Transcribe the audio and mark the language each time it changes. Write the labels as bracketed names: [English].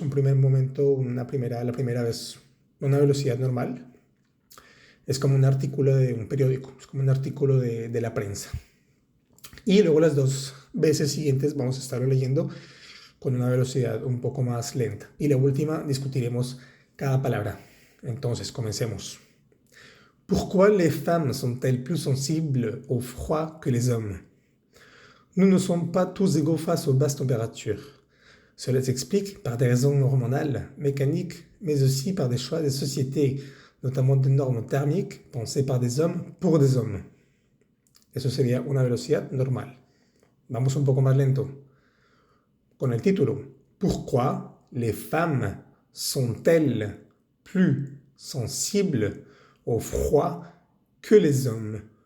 [Spanish] Un primer momento, la primera vez, una velocidad normal. Es como un artículo de un periódico, es como un artículo de la prensa. Y luego las dos veces siguientes vamos a estarlo leyendo con una velocidad un poco más lenta. Y la última discutiremos cada palabra. Entonces, comencemos. [French] Pourquoi les femmes sont-elles plus sensibles au froid que les hommes? Nous ne sommes pas tous égaux face aux basses températures. Cela s'explique par des raisons hormonales, mécaniques, mais aussi par des choix des sociétés, notamment de normes thermiques pensées par des hommes pour des hommes. [Spanish] Eso sería una velocidad normal. Vamos un poco más lento. Con el título. [French] Pourquoi les femmes sont-elles plus sensibles au froid que les hommes?